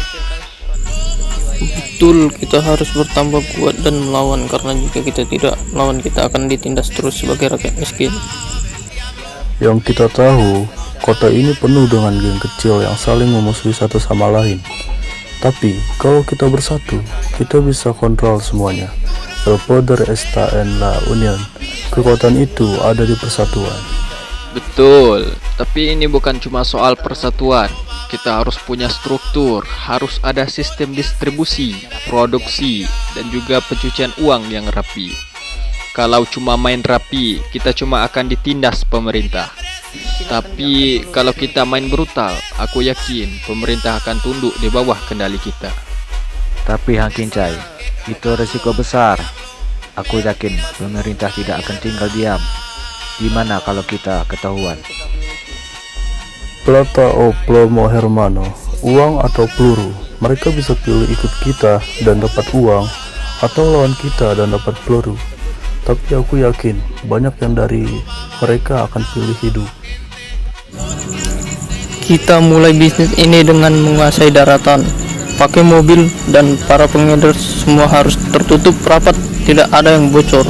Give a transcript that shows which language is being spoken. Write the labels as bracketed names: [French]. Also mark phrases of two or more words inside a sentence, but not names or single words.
[Indonesian] Betul, kita harus bertambah kuat dan melawan, karena jika kita tidak melawan, kita akan ditindas terus sebagai rakyat miskin. Yang kita tahu, kota ini penuh dengan geng kecil yang saling memusuhi satu sama lain. Tapi, kalau kita bersatu, kita bisa kontrol semuanya. [Spanish] El poder está en la unión. [Indonesian] Kekuatan itu ada di persatuan. Betul, tapi ini bukan cuma soal persatuan. Kita harus punya struktur, harus ada sistem distribusi, produksi, dan juga pencucian uang yang rapi. Kalau cuma main rapi, kita cuma akan ditindas pemerintah. Tapi kalau kita main brutal, aku yakin pemerintah akan tunduk di bawah kendali kita. Tapi Hang Kincai, itu resiko besar. Aku yakin pemerintah tidak akan tinggal diam. Gimana kalau kita ketahuan? [Spanish] Plata o plomo hermano, [Indonesian] uang atau peluru. Mereka bisa pilih ikut kita dan dapat uang, atau lawan kita dan dapat peluru. Tapi aku yakin banyak yang dari mereka akan pilih hidup. Kita mulai bisnis ini dengan menguasai daratan, pakai mobil, dan para pengedar semua harus tertutup rapat, tidak ada yang bocor.